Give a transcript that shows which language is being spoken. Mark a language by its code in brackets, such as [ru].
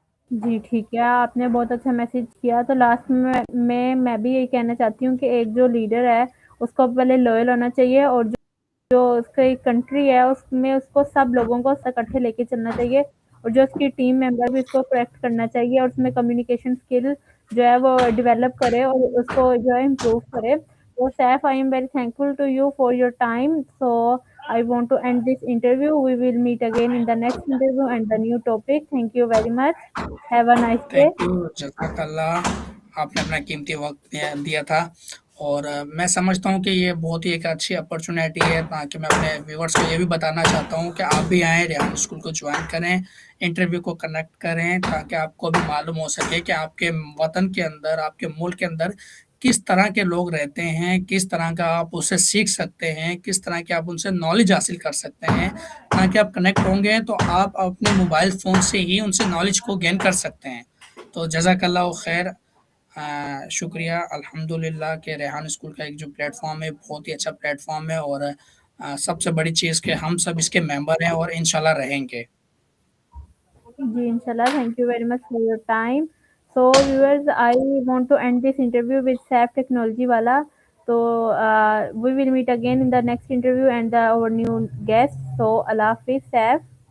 [hi] जी, ठीक है, आपने बहुत अच्छा मैसेज किया। तो लास्ट में मैं भी यही कहना चाहती हूँ कि एक जो लीडर है, उसको पहले लॉयल होना चाहिए और जो उसकी कंट्री है, उसमें उसको सब लोगों को इकट्ठे लेके चलना चाहिए और जो उसकी टीम मेंबर भी उसको करेक्ट करना चाहिए और उसमें कम्युनिकेशन स्किल जो है वो डेवलप करे और उसको जो है इम्प्रूव करे। [en] तो Saif, I am very thankful to you for your time. So I want to end this interview. We will meet again in the next interview and the new topic. Thank you very much. Have a nice day. [hi] Thank you, जज़ाकल्लाह, आपने अपना कीमती वक़्त दिया दिया था और मैं समझता हूँ कि ये बहुत ही एक अच्छी अपॉर्च्युनिटी है ताकि मैं अपने व्यूअर्स को ये भी बताना चाहता हूँ कि आप भी आएँ, रेहान स्कूल को जॉइन करें, इंटरव्यू को कनेक्ट करें ताकि आपको भी मालूम हो सके कि आपके वतन के अंदर, आपके मुल्क के अंदर किस तरह के लोग रहते हैं, किस तरह का आप उससे सीख सकते हैं, किस तरह की आप उनसे नॉलेज हासिल कर सकते हैं। ताकि आप कनेक्ट होंगे तो आप अपने मोबाइल फ़ोन से ही उनसे नॉलेज को गेन कर सकते हैं। तो जज़ाकल्लाह खैर, शुक्रिया अल्हम्दुलिल्लाह कि रेहान स्कूल का एक जो प्लेटफ़ॉर्म है बहुत ही अच्छा प्लेटफ़ॉर्म है और सबसे बड़ी चीज़ कि हम सब इसके मेंबर हैं और इंशाल्लाह रहेंगे। जी, inshallah. [en] Thank you very much for your time. So, viewers, I want to end this interview with SAP Technology Wala. So, we will meet again in the next interview and our new guest. So, Allah Hafiz, SAP.